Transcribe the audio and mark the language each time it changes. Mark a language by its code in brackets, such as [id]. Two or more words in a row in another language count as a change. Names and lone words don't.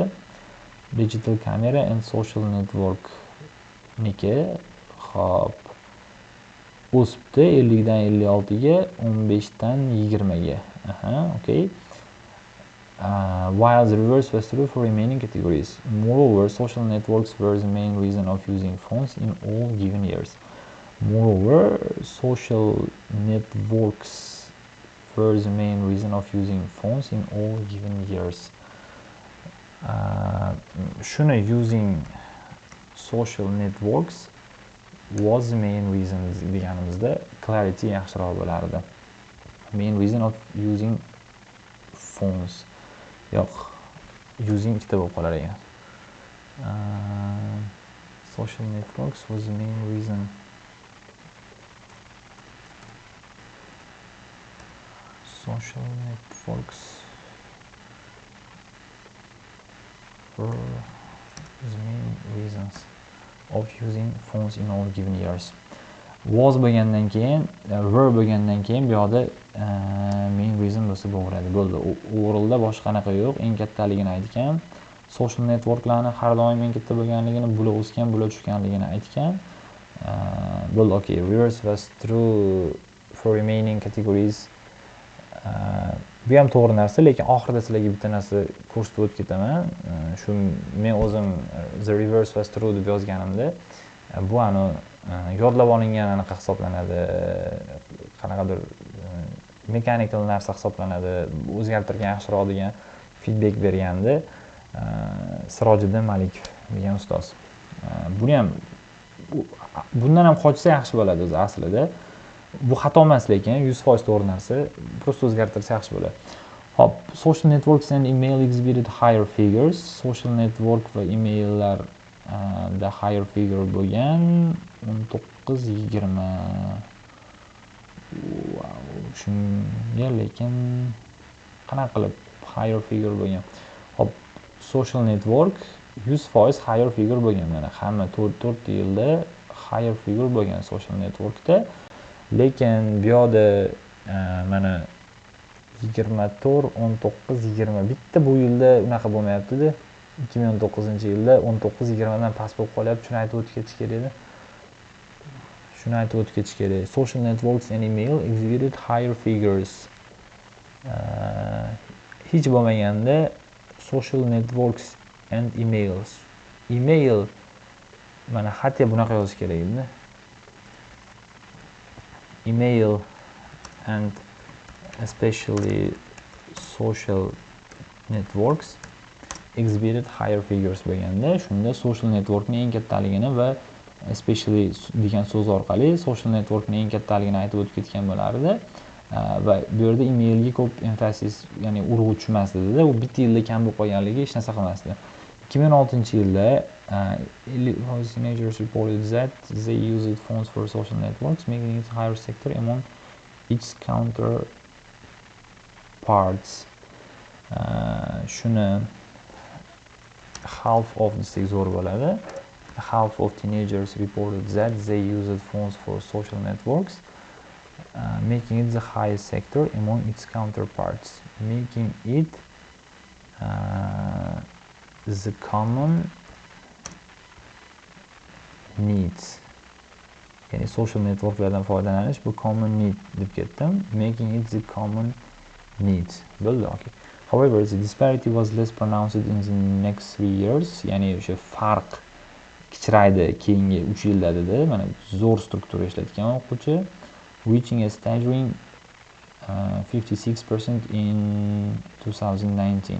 [en] Digital camera and social network [uz] niki hop o'sibdi 50 dan 56 ga, 15 dan 20 ga. [en] Okay. While the reverse was true for remaining categories. Moreover, social networks were the main reason of using phones in all given years. Moreover, social networks were the main reason of using phones in all given years. Shuni using social networks was the main reason deganimizda clarity [uz] yaxshiroq bo'lardi. [en] Main reason of using phones. [uz] Yo'q, using ikkita bo'lib qolar ekan. [en] Social networks was the main reason. Social networks were the main reasons of using phones in all given years. [uz] Was bo'lgandan keyin, were bo'lgandan keyin bu yoqda [en] main reason [uz] bo'lsa bo'laveradi. Bo'ldi. Overallda boshqa qanaqa yo'q. Eng kattaligini aytgan. Social networklarni har doim eng katta bo'lganligini, bular o'sgan, bular tushganligini aytgan. Bo'ldi. [en] Okay, reverse was true for remaining categories. [uz] Bu ham to'g'ri narsa, lekin oxirida sizlarga bitta narsa ko'rsatib o'tib ketaman. Shu men o'zim [en] the reverse was true [uz] deb yozganimda bu yodlab olingan anaqa hisoblanadi. Qanaqadir mechanical narsa hisoblanadi. O'zgartirgan yaxshiroq degan feedback bergandi Sirojiddin Malikov degan ustoz. Buni ham bundan ham qochsa yaxshi bo'ladi o'zi aslida. Bu xato emas, lekin 100% to'g'ri narsa. Prosta o'zgartirsa yaxshi bo'ladi. Hop, [en] social networks and email exhibited higher figures. [uz] Social network va emaillar da [en] higher figure [uz] bo'lgan 19-20. Wow, shunga lekin qanaqa qilib [en] higher figure [uz] bo'lgan? Hop, social network 100% [en] higher figure [uz] bo'lgan. Mana hamma 4 yilda [en] higher figure [uz] bo'lgan social networkda. Lekin bu yoqda mana 24, 19, 20 bitta bu yilda unaqa bo'lmayapti-da. 2019-yilda 19, 20 dan past bo'lib qolyapti. Shuni aytib o'tib ketish kerak edi. [en] Social networks and email exhibited higher figures. [uz] Hech bo'lmaganda [en] social networks and emails. [uz] Email mana xatga bunaqa yozish kerak edi. [en] Email and especially social networks exhibited higher figures [uz] bo'lganda, shunda social networkning eng kattaligini va especially degan so'z orqali social networkning eng kattaligini aytib o'tib ketgan bo'lardi. Va bu yerda emailga ko'p emphasis, ya'ni urg'u tushmasdi-da. U bitta yilda kam bo'lib qolganligi hech narsa qilmasdi. [en] 2006-yilda teenagers reported that they used phones for social networks, making it a higher sector among its counterparts. [uz] Shuni [en] half of [uz] desak zo'r bo'ladi. [en] Half of teenagers reported that they used phones for social networks, making it the highest sector among its counterparts, making it the common needs. [uz] Yani social networklardan foydalanish bu [en] common need [uz] deb ketdim. [en] Making it the common needs. [uz] Bo'ldi, okay. [en] However, the disparity was less pronounced in the next 3 years. [uz] Yani o'sha farq kichraydi keyingi 3 yilda dedi. Mana zo'r struktura ishlatgan o'quvchi, [en] reaching a staggering 56% in 2019.